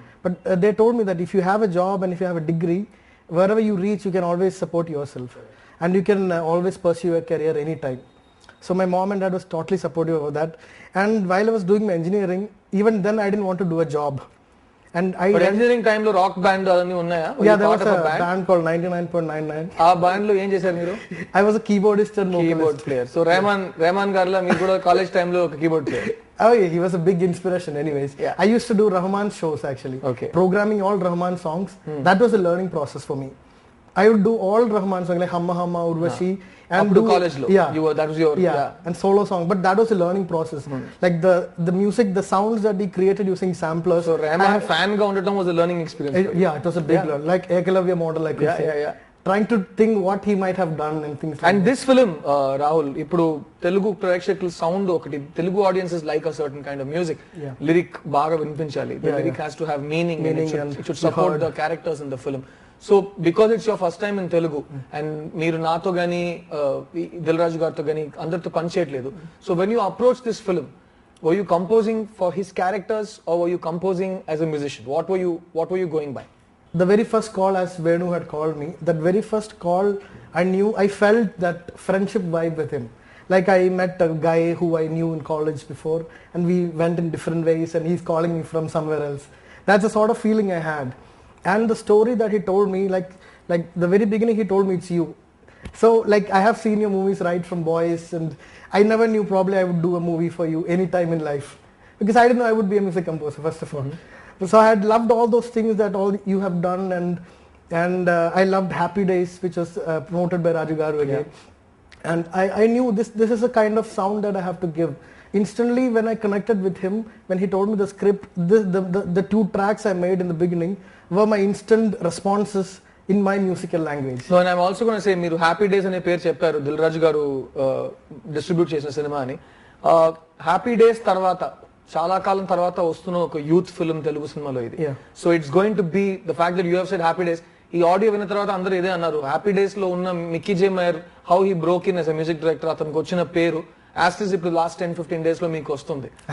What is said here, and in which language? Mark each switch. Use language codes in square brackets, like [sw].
[en] But they told me that if you have a job and if you have a degree, wherever you reach, you can always support yourself, and you can always pursue a career anytime. So my mom and dad was totally supportive of that. And while I was doing my engineering, even then I didn't want to do a job. And [te] But engineering time lo rock band అదన్నీ ఉన్నాయా? [en] Yeah, there was a band called 99.99. [te] ఆ band లో ఏం చేశారు మీరు? [en] I was a keyboardist and keyboard player. [te] So Rahman గారిలా మీరు కూడా college time లో ఒక keyboard player. [en] Oh yeah, he was a big inspiration anyways. Yeah. I used to do Rahman shows actually. Okay. Programming all Rahman songs. That was a learning process for me. I would do all Rahman songs like Hamma Hamma, Urvashi, and [te] do college lo. [en] Yeah. That was your and solo song. But that was a learning process. Like the music, the sounds that he created using samplers. So Rahman [te] fan ga undadam [en] was a learning experience. Yeah, it was a big learn. Like Ekalavya model, I could say. Yeah. Trying to think what he might have done and things like And this film, Rahul, [te] ఇప్పుడు తెలుగు ప్రేక్షకుల sound ఒకటి, [en] Telugu audiences like a certain kind of music. [te] Lyric బాగా వినిపించాలి. [en] The lyric has to have meaning and it should support the characters in the film. So because it's your first time in Telugu and [te] మీరు నాతో గానీ దిల్ రాజు గారితో గానీ అందరితో పని చేయట్లేదు. [en] So when you approach this film, were you composing for his characters or were you composing as a musician? What were you going by? The very first call, as Venu had called me, that very first call, I felt that friendship vibe with him. Like I met a guy who I knew in college before, and we went in different ways, and he's calling me from somewhere else. That's the sort of feeling I had. And the story that he told me, like the very beginning he told me it's you. So like I have seen your movies right from boys, and I never knew probably I would do a movie for you any time in life, because I didn't know I would be a music composer first of all. So I had loved all those things that all you have done, and I loved Happy Days, which was promoted by Raju Garu again. And I knew this is a kind of sound that I have to give. Instantly when I connected with him, when he told me the script, the two tracks I made in the beginning were my instant responses in my musical language. So and I'm also going to say, [te] మీరు happy days అనే పేరు చెప్పారు, దిల్ రాజు గారు distribute చేసిన cinema అని. Happy days తర్వాత చాలా కాలం తర్వాత వస్తున్న ఒక యూత్ ఫిల్మ్ తెలుగు సినిమాలో ఇది. [en] so it's going to be the fact that you have said happy days, [te] ఈ ఆడియో విన్న తర్వాత అందరూ ఇదే అన్నారు, హ్యాపీ డేస్ లో ఉన్న Mickey J mayor [en] how he broke in as a music director, [te] అతనికి వచ్చిన పేరు యాస్టిస్ ఇప్పుడు లాస్ట్ 10-15 days లో మీకు వస్తుంది.